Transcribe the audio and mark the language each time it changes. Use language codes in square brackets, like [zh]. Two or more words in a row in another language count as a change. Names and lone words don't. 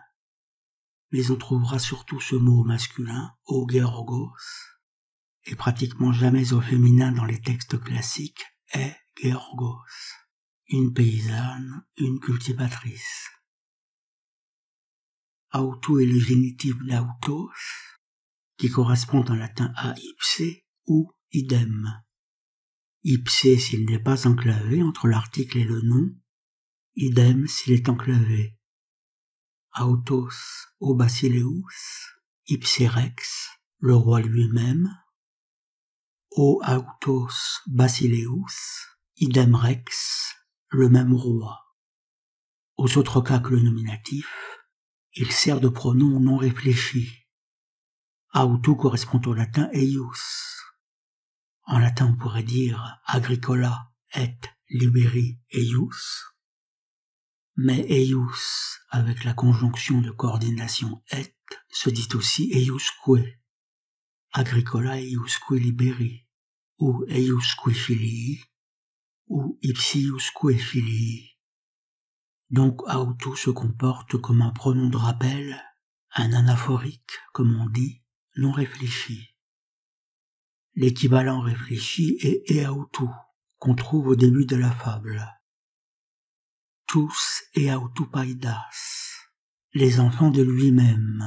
[fr] Mais on trouvera surtout ce mot au masculin, au Georgos, et pratiquement jamais au féminin dans les textes classiques, est Georgos, une paysanne, une cultivatrice. Autou est le génitif d'autos, qui correspond en latin à ipse ou idem. Ipse s'il n'est pas enclavé entre l'article et le nom, idem s'il est enclavé. [el] αὐτὸς ὁ βασιλεύς, [la] ipse rex, [fr] le roi lui-même, [el] ὁ αὐτὸς βασιλεύς, [la] idem rex, [fr] le même roi. Aux autres cas que le nominatif, il sert de pronom non réfléchi. Autou correspond au latin eius. En latin, on pourrait dire [la] agricola et liberi eius, [fr] mais eius, avec la conjonction de coordination et, se dit aussi eiusque, [la] agricola eiusque liberi, [fr] ou [la] eiusque filii, [fr] ou [la] ipsiusque filii. [fr] Donc autou se comporte comme un pronom de rappel, un anaphorique, comme on dit, non réfléchi. L'équivalent réfléchi est eautou, qu'on trouve au début de la fable. [el] τοὺς ἑαυτοῦ παῖδας, [fr] les enfants de lui-même.